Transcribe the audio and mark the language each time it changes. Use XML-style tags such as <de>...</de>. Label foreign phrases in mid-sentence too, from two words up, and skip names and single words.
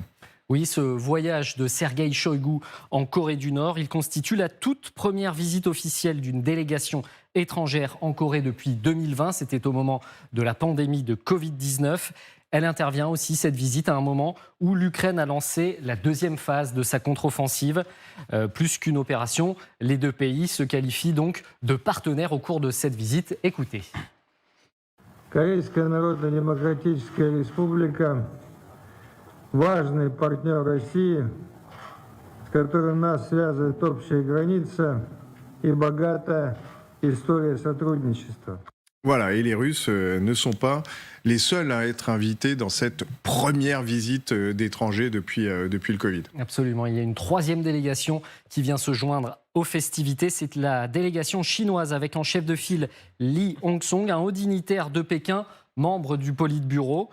<fr>Oui, ce voyage de Sergueï Shoïgu en Corée du Nord, il constitue la toute première visite officielle d'une délégation étrangère en Corée depuis 2020. C'était au moment de la pandémie de Covid-19. Elle intervient aussi, cette visite, à un moment où l'Ukraine a lancé la deuxième phase de sa contre-offensive. Plus qu'une opération, les deux pays se qualifient donc de partenaires au cours de cette visite. Écoutez.</fr> <ru>Корейская Народно-Демократическая Республика – важный партнер России, с которым нас связывает общая граница и богатая история сотрудничества.</ru> <fr>Voilà, et les Russes ne sont pas les seuls à être invités dans cette première visite d'étrangers depuis le Covid. Absolument, il y a une troisième délégation qui vient se joindre aux festivités. C'est la délégation chinoise avec en chef de file Li Hongsong, un haut dignitaire de Pékin, membre du Politburo.</fr>